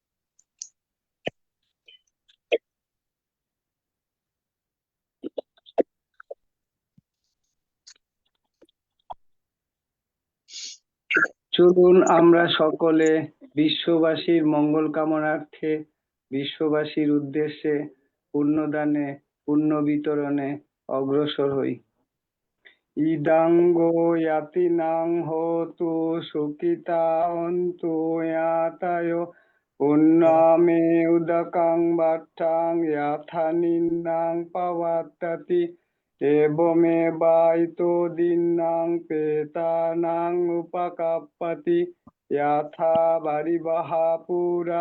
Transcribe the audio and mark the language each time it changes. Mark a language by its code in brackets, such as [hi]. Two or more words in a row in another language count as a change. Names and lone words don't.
[bn] চলুন আমরা সকলে বিশ্ববাসীর মঙ্গল কামনার্থে, বিশ্ববাসীর উদ্দেশ্যে পুণ্যদানে, পুণ্য বিতরণে অগ্রসর হই। [pi] ইদাঙ্গো ইয়াতিনাং হোতু সুখিতা অন্তু ইয়াতায় পুণ্যমে উদকাং বাট্টাং ইয়াথা নিন্নাং পাবাত্তাতি এবমেবাইতো দিন্নাং পেতানাং উপকাপ্পতি ইয়াথা বারিবাহা পুরা